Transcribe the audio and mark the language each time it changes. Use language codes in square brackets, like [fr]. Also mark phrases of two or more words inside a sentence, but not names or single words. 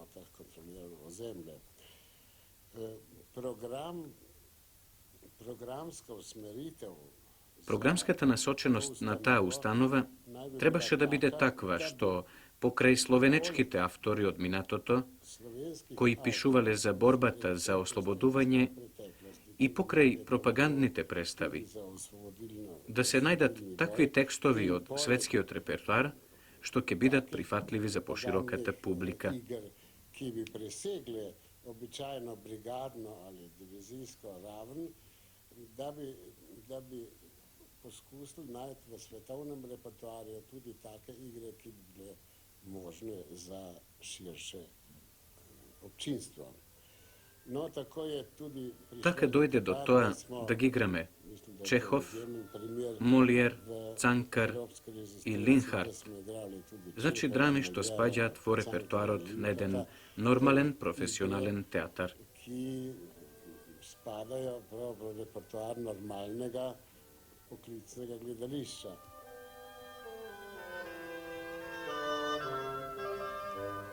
[mk] Програмската насоченост на таа установа требаше да биде таква што покрај словенечките автори од минатото, кои пишувале за борбата за ослободување и покрај пропагандните представи, да се најдат такви текстови од светскиот репертоар што ќе бидат прифатливи за пошироката публика. [sl] Običajno brigadno ali divizijsko raven, da bi poskusili najti v svetovnem repertoarju tudi take igre, ki bi bile možne za širše občinstvo. No, tako je tudi [mk] Така дојде до тоа да ги играме Чехов, Молиер, Цанкар и Линхарт. Значи драми што спаѓаат во репертоарот на еден нормален професионален театар. [sl] ki spadajo v repertoar normalnega poklicnega gledališča.